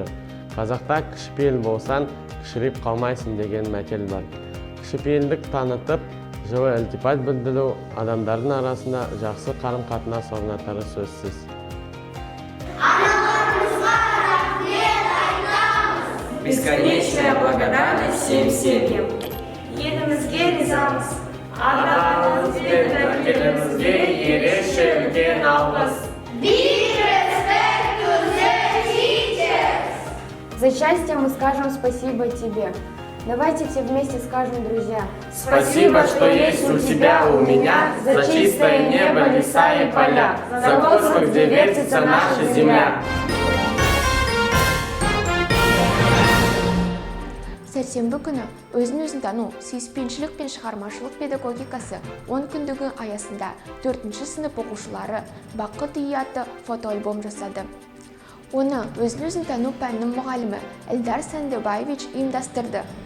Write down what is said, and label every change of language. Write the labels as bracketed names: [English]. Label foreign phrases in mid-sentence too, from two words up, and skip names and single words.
[Kazakh] Қазақта кішіпейіл болсан, кішірейіп қалмайсың деген мәтел бар. Кішіпейілдік танытып, жылы ілтипат білдіру адамдардың арасында жақсы қарым-қатынас орнатары сөзсіз. Аналарымызға рахмет айтамыз. [Russian] Бесконечная благодарность всем семьям. [Kazakh] Елімізге ризамыз. Ата-анамыз бен тәңірімізге ерекше үлкен алғыс. [English] Big respect to the teachers. [Russian] За счастье мы скажем спасибо тебе. Давайте все вместе скажем, друзья. Спасибо, что есть у тебя, у меня, за чистое небо, леса и поля, за воздух, где вертится наша земля. [Kazakh] Сәрсенбі күні өзін тану, сүйіспеншілік пен шығармашылық педагогикасы 10 күндігі аясында 4-ші сынып оқушылары Бақыт үйі атты фотоальбом жасады. Оны өзін тану пәнінің мұғалімі Эльдар Сандыбаевич ұйымдастырды.